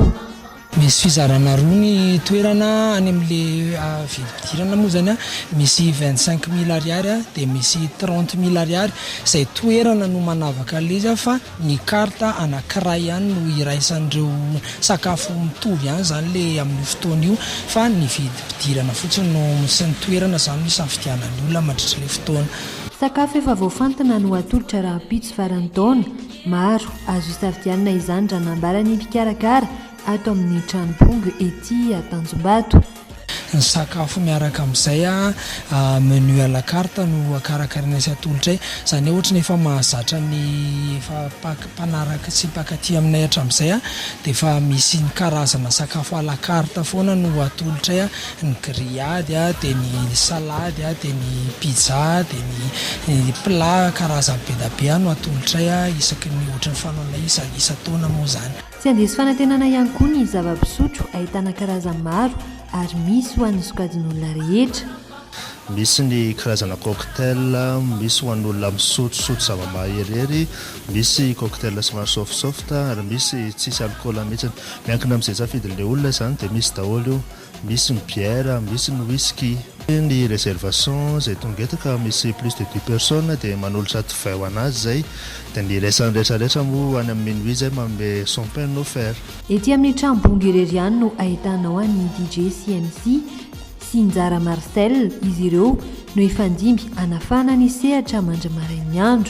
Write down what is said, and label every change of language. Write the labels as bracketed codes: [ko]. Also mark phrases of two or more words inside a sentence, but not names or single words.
[mg] Misy fizarana roa ny toerana any amin'le vidim-pidirana moa zany misy 25 000 ariary dia misy 30 000 ariary izay toerana no manavaka leza fa ny karta anankiray ihany no iraisan'ireo sakafo mitovy ihany zany le amin'ny fotoana io fa ny vidim-pidirana fotsiny no sy ny toerana zany no safidianan'ny olona mandritra le fotoana. Sakafo efa voafantina no atolotra rahampitso farantaona maro azo isafidianina izany raha nambarany mpikarakara ato amin'ny tranopongo ety Tanjombato. Ny sakafo miaraka amin'izay [fr] menu à la carte [mg] no akarakarina sy atolotra izany ohatra ny efa mahazatra ny mpanaraka sy mpankatỳ aminay hatramin'izay dia efa misy ny karazana sakafo [fr] à la carte [mg] foana no atolotra ny grillade dia ny salady dia ny pizza dia ny plat karazany be da be no atolotra isaky ny ohatra ny fanaonay isa-taona moa zany. Tsy andeso fanantenana ihany koa ny zava-pisotro ahitana karazany maro ary misy ho an'ny sokajin'olona rehetra. Misy ny karazana cocktail, misy ho an'olona misotrosotro zava-mahery, misy cocktail somary soft ary misy tsisy alcool mihitsy. Miankina amin'izay safidin'ilay olona zany dia misy daholo io, misy ny bière, misy ny whisky. Ny réservation izay tonga eto ka misy [fr] plus de 10 personnes [mg] dia manolotra 20 ho anazy zay dia ny resany rehetrarehetra moa any amin'ny minuit zay manome [fr] champagne offert. [mg] Ety amin'ny trambongy Reriany no ahitanao ny DJ CMC sy Njara Marcel, izy ireo no ifandimby anafana ny sehatra mandry marain'ny andro.